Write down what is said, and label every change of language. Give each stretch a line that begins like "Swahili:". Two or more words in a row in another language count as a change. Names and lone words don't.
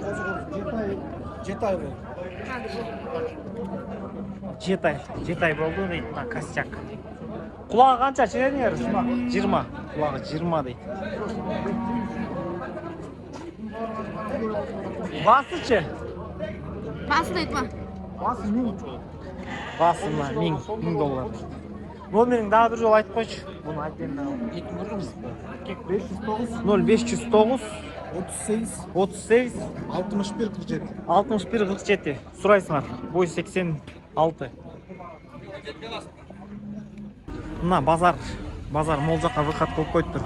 Kyrgyz: Жетай бол. Жетай болду дейт, мына костяк. Кулагы канча ченедиңер? 20. Кулагы 20 дейт. Басычы? Bası da etme. Басы 1000. Басы $1000. Номерин дагы бир жолу айтып койчу. Буну айтайын дагы. 0509 38 38 61 47. 61 47 сурайсыңар. Бой 86. Мына базар мол жакка выход кылып коюптур.